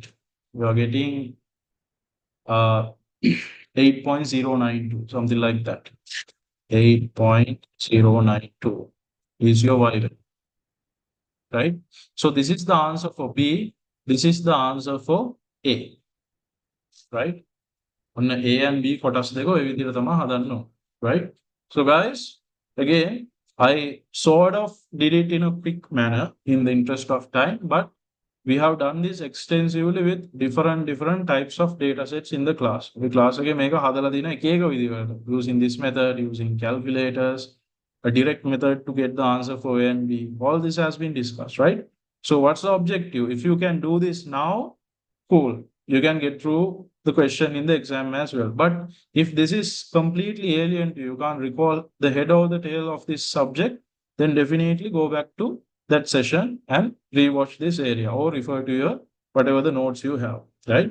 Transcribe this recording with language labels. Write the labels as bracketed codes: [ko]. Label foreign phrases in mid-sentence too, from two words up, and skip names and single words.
[en] We are getting 8.092, something like that. 8.092 is your y value, right? So this is the answer for B. This is the answer for A, right? On A and B [si] කොටස් දෙක ඔය විදිහට තමයි හදන්න ඕන, [en] right? So guys, again, I sort of did it in a quick manner in the interest of time, but we have done this extensively with different types of data sets in the class. The class [si] එකේ මේක හදලා දින එක එක විදිහකට [en] using this method, using calculators, a direct method to get the answer for A and B. All this has been discussed, right? So what's the objective? If you can do this now, cool. You can get through the question in the exam as well. But if this is completely alien to you, can't recall the head or the tail of this subject, then definitely go back to that session and rewatch this area or refer to your whatever the notes you have, right?